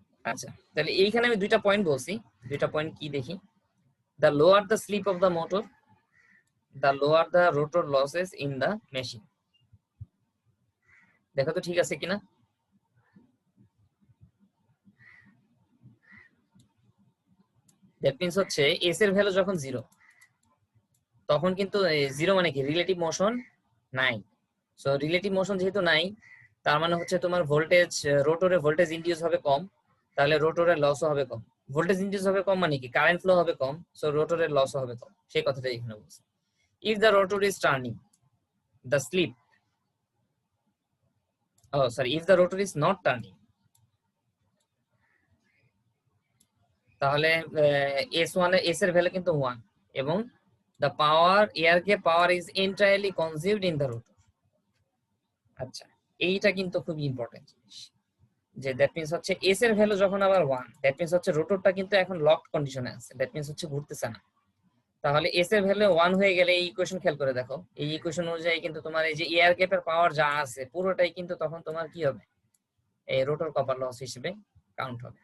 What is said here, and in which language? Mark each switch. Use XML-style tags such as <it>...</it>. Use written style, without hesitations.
<bn>আচ্ছা, তাহলে এইখানে আমি দুইটা পয়েন্ট বলছি, দুইটা পয়েন্ট কি দেখি।</bn> <en>The lower the slip of the motor, the lower the rotor losses in the machine.</en> <bn>দেখো তো ঠিক আছে কিনা? দ্যাট মিন্স হচ্ছে এস এর ভ্যালু যখন 0 তখন কিন্তু 0 মানে কি রিলেটিভ মোশন নাই। সো রিলেটিভ মোশন যেহেতু নাই তার মানে হচ্ছে তোমার ভোল্টেজ, রোটরে ভোল্টেজ ইনডিউস হবে কম, তাহলে রোটরের লসও হবে কম। ভোল্টেজ ইনডিউস হবে কম মানে কি কারেন্ট ফ্লো হবে কম, সো রোটরের লসও হবে কম। সেই কথাটাই এখানে বলছি।</bn> <en>if the rotor is turning, the slip, oh sorry, if the rotor is not turning,</en> <bn>তাহলে S1 S এর ভ্যালু কিন্তু 1 এবং</bn> <en>the power air gap power is entirely consumed in the rotor।</en> <bn>আচ্ছা, এইটা কিন্তু খুব ইম্পর্টেন্ট জিনিস, যে দ্যাট মিন্স হচ্ছে S এর ভ্যালু যখন আবার 1, দ্যাট মিন্স হচ্ছে রোটরটা কিন্তু এখন লকড কন্ডিশনে আছে, দ্যাট মিন্স হচ্ছে ঘুরতেছে না। তাহলে S এর ভ্যালু 1 হয়ে গেলে এই ইকুয়েশন খেয়াল করে দেখো, এই ইকুয়েশন অনুযায়ী কিন্তু তোমার এই যে এয়ার গ্যাপের পাওয়ার যা আছে পুরোটাই কিন্তু তখন তোমার কি হবে, এই রোটর কপার লস হিসেবে কাউন্ট হবে।</bn>